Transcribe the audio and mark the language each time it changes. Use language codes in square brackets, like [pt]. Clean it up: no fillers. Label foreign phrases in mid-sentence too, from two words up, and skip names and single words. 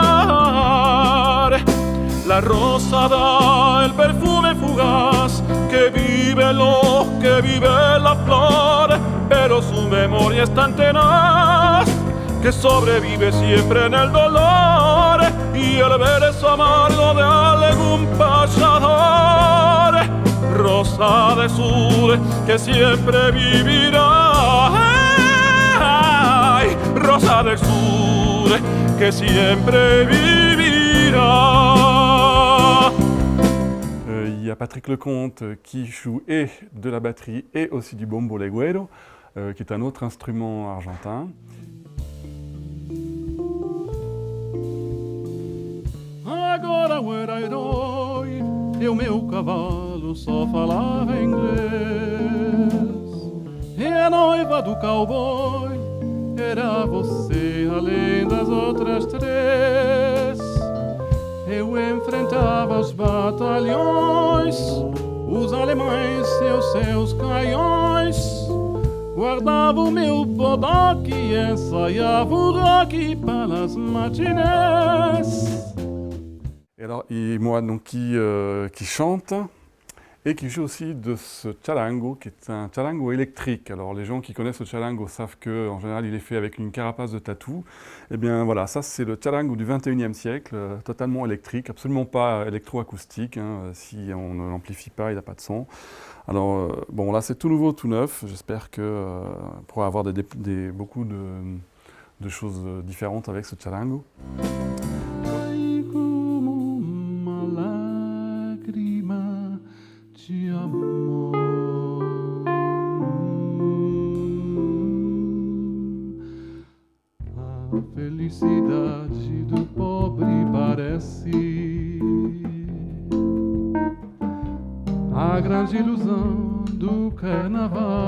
[es] La rosa da el perfume fugaz que vive la flor, pero su memoria es tan tenaz que sobrevive siempre en el dolor y el verso amargo de algún payador. Rosa de sur que siempre vivirá, ay, rosa del sur que siempre vivirá. [fr] Il y a Patrick Lecomte qui joue et de la batterie et aussi du [es] bombo legüero, [fr] qui est un autre instrument argentin. [pt] Agora o era herói e o meu cavalo só falava inglês. E a noiva do cowboy era você além das outras três. Eu enfrentava os batalhões, os alemães e os seus canhões. Guardava o meu bodoque e ensaiava o rock para as matinées. [fr] Et moi, donc, qui chante et qui joue aussi de ce charango, qui est un charango électrique. Alors les gens qui connaissent le charango savent qu'en général il est fait avec une carapace de tatou. Et bien voilà, ça c'est le charango du 21e siècle, totalement électrique, absolument pas électroacoustique. Si on ne l'amplifie pas, il n'a pas de son. Alors bon, là c'est tout nouveau, tout neuf. J'espère que on pourra avoir beaucoup de choses différentes avec ce charango. [pt] De amor, a felicidade do pobre parece a grande ilusão do carnaval.